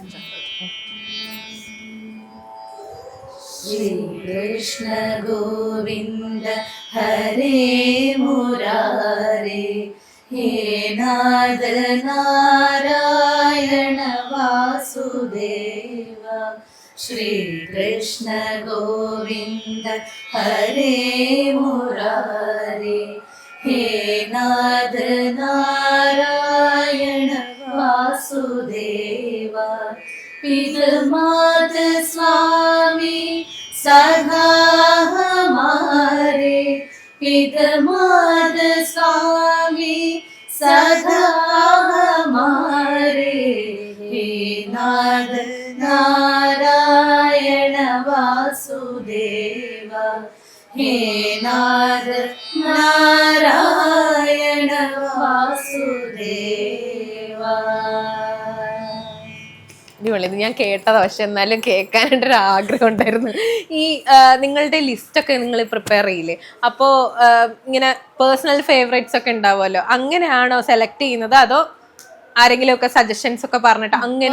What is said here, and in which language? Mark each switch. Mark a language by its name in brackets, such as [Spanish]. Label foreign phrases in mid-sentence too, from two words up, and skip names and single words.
[Sanskrit] ശ്രീകൃഷ്ണ ഗോവിന്ദ ഹരേ മുരാരേ ഹേ നാദ നാരായണ വാസുദേവ. ശ്രീകൃഷ്ണ ഗോവിന്ദ ഹരേ മുരാരേ ഹേ നാദ നാരായണ വാസുദേവ. [Hindi] पितृमात स्वामी सदा हमारे, पितृमात स्वामी सदा हमारे, हे नाद नारायण वासुदेव, हे नाद नारायण वासुदेव. [Malayalam] അടിപൊളി. ഇത് ഞാൻ കേട്ടതാ, പക്ഷെ എന്നാലും കേൾക്കാനായിട്ടൊരു ആഗ്രഹം ഉണ്ടായിരുന്നു. ഈ നിങ്ങളുടെ ലിസ്റ്റൊക്കെ നിങ്ങൾ പ്രിപ്പയർ ചെയ്യില്ലേ, അപ്പോൾ ഇങ്ങനെ [English] personal favourites [Malayalam] ഒക്കെ ഉണ്ടാവുമല്ലോ, അങ്ങനെയാണോ സെലക്ട് ചെയ്യുന്നത് അതോ ആരെങ്കിലും ഒക്കെ സജഷൻസ് ഒക്കെ പറഞ്ഞിട്ട് അങ്ങനെ